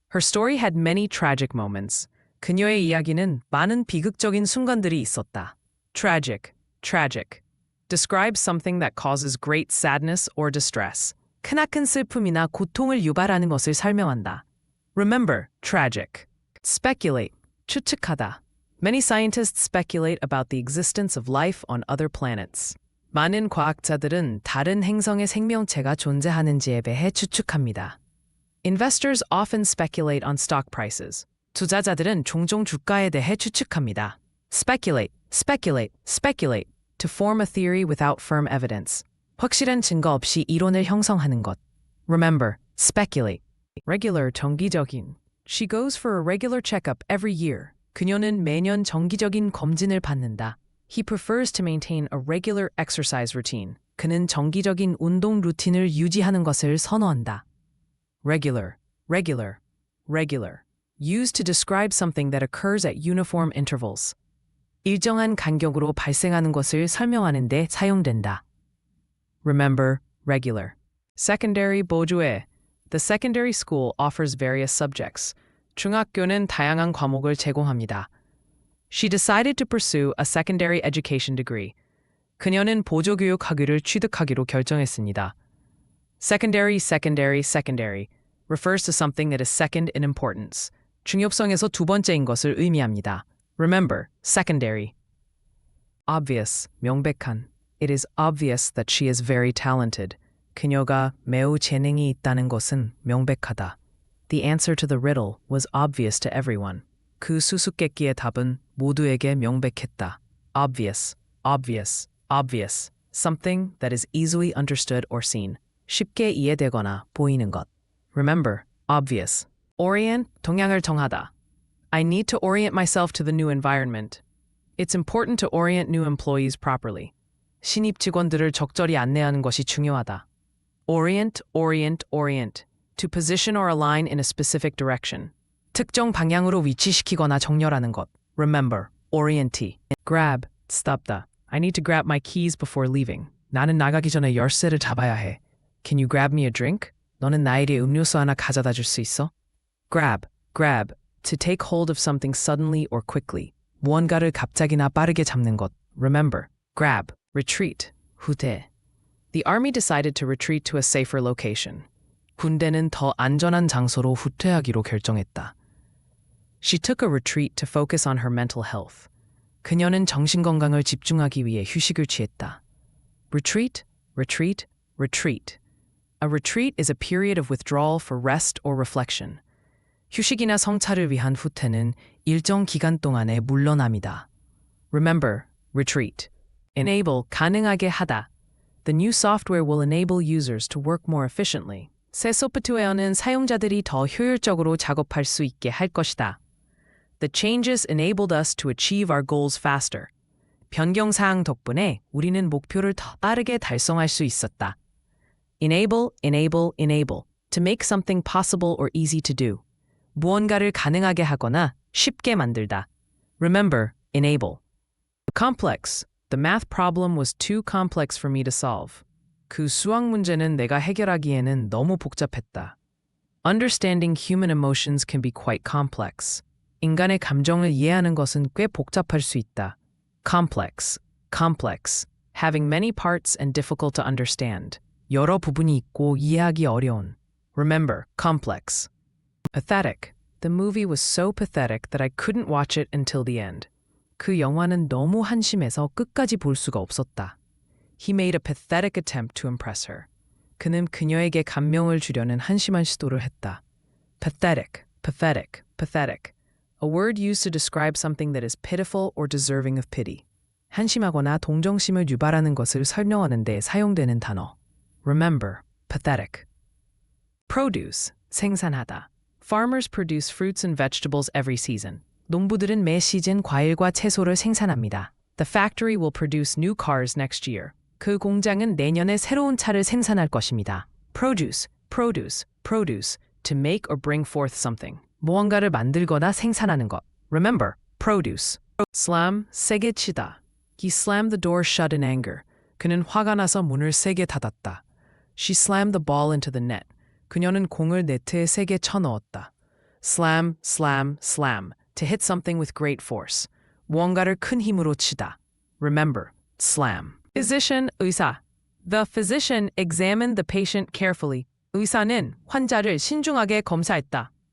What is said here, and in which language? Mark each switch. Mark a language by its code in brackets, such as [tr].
[en] Her story had many tragic moments. [ko] 그녀의 이야기는 많은 비극적인 순간들이 있었다. [en] tragic, tragic. Describes something that causes great sadness or distress. [ko] 크나큰 슬픔이나 고통을 유발하는 것을 설명한다. [en] Remember, tragic. speculate, 추측하다. Many scientists speculate about the existence of life on other planets. [ko] 많은 과학자들은 다른 행성의 생명체가 존재하는지에 대해 추측합니다. [en] Investors often speculate on stock prices. [ko] 투자자들은 종종 주가에 대해 추측합니다. [en] Speculate, speculate, speculate. To form a theory without firm evidence. [ko] 확실한 증거 없이 이론을 형성하는 것. [en] Remember, speculate. regular, 정기적인. She goes for a regular checkup every year. [ko] 그녀는 매년 정기적인 검진을 받는다. [en] He prefers to maintain a regular exercise routine. [ko] 그는 정기적인 운동 루틴을 유지하는 것을 선호한다. [en] regular, regular, regular. Used to describe something that occurs at uniform intervals. [ko] 일정한 간격으로 발생하는 것을 설명하는 데 사용된다. [en] Remember, regular. secondary, 보조회. The secondary school offers various subjects. [ko] 중학교는 다양한 과목을 제공합니다. [en] She decided to pursue a secondary education degree. [ko] 그녀는 보조교육 학위를 취득하기로 결정했습니다. [en] Secondary, secondary, secondary refers to something that is second in importance. [ko] 중요성에서 두 번째인 것을 의미합니다. [en] Remember, secondary. obvious, 명백한. It is obvious that she is very talented. [ko] 그녀가 매우 재능이 있다는 것은 명백하다. [en] The answer to the riddle was obvious to everyone. [ko] 그 수수께끼의 답은 모두에게 명백했다. [en] Obvious, obvious, obvious. Something that is easily understood or seen. [ko] 쉽게 이해되거나 보이는 것. [en] Remember, obvious. Orient, 동향을 정하다. I need to orient myself to the new environment. It's important to orient new employees properly. [ko] 신입 직원들을 적절히 안내하는 것이 중요하다. [en] Orient, orient, orient. To position or align in a specific direction. [ko] 특정 방향으로 위치시키거나 정렬하는 것. [en] Remember, orientee. Grab, stop다. I need to grab my keys before leaving. [ko] 나는 나가기 전에 열쇠를 잡아야 해. [en] Can you grab me a drink? [ko] 너는 나에게 음료수 하나 가져다 줄 수 있어? [en] Grab, grab. To take hold of something suddenly or quickly. [ko] 무언가를 갑자기나 빠르게 잡는 것. [en] Remember, grab. Retreat, 후퇴. The army decided to retreat to a safer location. [ko] 군대는 더 안전한 장소로 후퇴하기로 결정했다. [en] She took a retreat to focus on her mental health. [ko] 그녀는 정신건강을 집중하기 위해 휴식을 취했다. [en] Retreat, retreat, retreat. A retreat is a period of withdrawal for rest or reflection. [ko] 휴식이나 성찰을 위한 후퇴는 일정 기간 동안의 물러남이다. [en] Remember, retreat. Enable, 가능하게 하다. The new software will enable users to work more efficiently. [ko] 새 소프트웨어는 사용자들이 더 효율적으로 작업할 수 있게 할 것이다. [en] The changes enabled us to achieve our goals faster. [ko] 변경사항 덕분에 우리는 목표를 더 빠르게 달성할 수 있었다. [en] Enable, enable, enable. To make something possible or easy to do. [ko] 무언가를 가능하게 하거나 쉽게 만들다. [en] Remember, enable. Complex. The math problem was too complex for me to solve. [ko] 그 수학 문제는 내가 해결하기에는 너무 복잡했다. [en] Understanding human emotions can be quite complex. [ko] 인간의 감정을 이해하는 것은 꽤 복잡할 수 있다. [en] Complex, complex. Having many parts and difficult to understand. [ko] 여러 부분이 있고 이해하기 어려운. [en] Remember, complex. Pathetic. The movie was so pathetic that I couldn't watch it until the end. [ko] 그 영화는 너무 한심해서 끝까지 볼 수가 없었다. [en] He made a pathetic attempt to impress her. [ko] 그는 그녀에게 감명을 주려는 한심한 시도를 했다. [en] Pathetic, pathetic, pathetic. A word used to describe something that is pitiful or deserving of pity. [ko] 한심하거나 동정심을 유발하는 것을 설명하는 데 사용되는 단어. [en] Remember, pathetic. Produce, 생산하다. Farmers produce fruits and vegetables every season. [ko] 농부들은 매 시즌 과일과 채소를 생산합니다. [en] The factory will produce new cars next year. [ko] 그 공장은 내년에 새로운 차를 생산할 것입니다. [en] Produce, produce, produce. To make or bring forth something. [ko] 무언가를 만들거나 생산하는 것. [en] Remember, produce. Slam, 세게 치다. He slammed the door shut in anger. [ko] 그는 화가 나서 문을 세게 닫았다. [en] She slammed the ball into the net. [ko] 그녀는 공을 네트에 세게 쳐넣었다. [en] Slam, slam, slam. To hit something with great force. [ko] 무언가를 큰 힘으로 치다. [en] Remember, slam. Physician, 의사. The physician examined the patient carefully. [ko] 의사는 환자를 신중하게 검사했다.